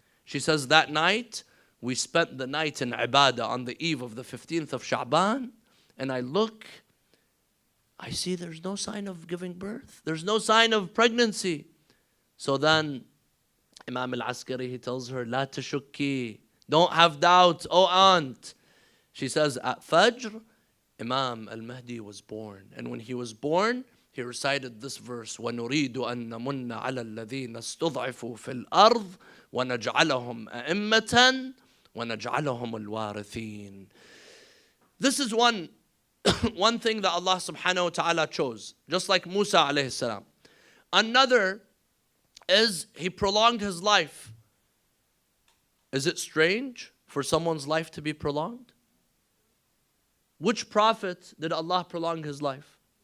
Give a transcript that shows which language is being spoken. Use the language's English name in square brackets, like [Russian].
[English] She says, that night, we spent the night in ibadah on the eve of the 15th of Sha'ban, and I look, I see there's no sign of giving birth. There's no sign of pregnancy. So then Imam al-Askari, he tells her, [Arabic] La tashukki. [English] Don't have doubt, oh aunt. She says, at Fajr, Imam al-Mahdi was born. And when he was born, he recited this verse, [Arabic] وَنُرِيدُ أَن نَمُنَّ عَلَى الَّذِينَ اسْتُضْعِفُوا فِي الْأَرْضِ وَنَجْعَلَهُمْ أَئِمَّةً وَنَجْعَلَهُمُ الْوَارِثِينَ. [English] This is one thing that Allah subhanahu wa ta'ala chose, just like Musa alayhi salam. Another is he prolonged his life. Is it strange for someone's life to be prolonged? Which prophet did Allah prolong his life?